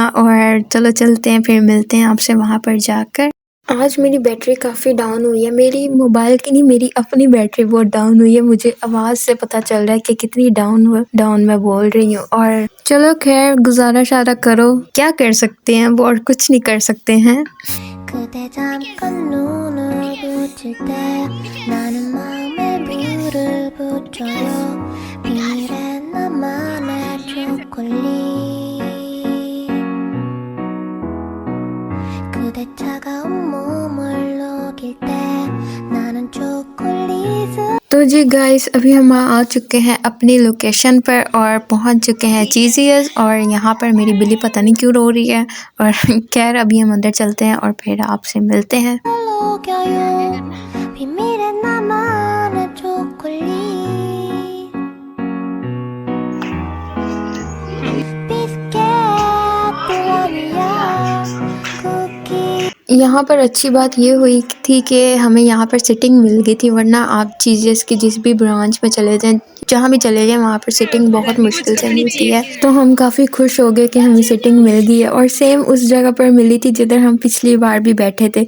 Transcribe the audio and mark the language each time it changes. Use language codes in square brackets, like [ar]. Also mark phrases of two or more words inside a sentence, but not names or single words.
[hi] और चलो चलते हैं, फिर मिलते हैं आपसे वहाँ पर जाकर। आज मेरी बैटरी काफ़ी डाउन हुई है, मेरी मोबाइल की नहीं, मेरी अपनी बैटरी बहुत डाउन हुई है। मुझे आवाज़ से पता चल रहा है कि कितनी डाउन मैं बोल रही हूँ। और चलो खैर गुजारा शारा करो, क्या कर सकते हैं, वो और कुछ नहीं कर सकते हैं। [ko] 그대 잠깐 눈을 붙일 때 나는 마음에 물을 붙여요. 비밀의 나만의 초콜릿. 그대 차가운 몸을 녹일 때 나는 초콜릿을 [hi] तो जी गाइस अभी हम आ चुके हैं अपनी लोकेशन पर और पहुंच चुके हैं चीज़ियस। और यहाँ पर मेरी बिल्ली पता नहीं क्यों रो रही है। और खैर अभी हम अंदर चलते हैं और फिर आपसे मिलते हैं। [ko] 녹여요. 비밀의 나만의 초콜릿. 비스켓, 블러니아, 쿠키. [hi] यहाँ पर अच्छी बात ये हुई थी कि हमें यहाँ पर सिटिंग मिल गई थी, वरना आप जीजस की जिस भी ब्रांच में चले जाएं, जहाँ भी चले जाएं, वहाँ पर सिटिंग बहुत मुश्किल से मिलती है। तो हम काफ़ी खुश हो गए कि हमें सिटिंग मिल गई है, और सेम उस जगह पर मिली थी जिधर हम पिछली बार भी बैठे थे।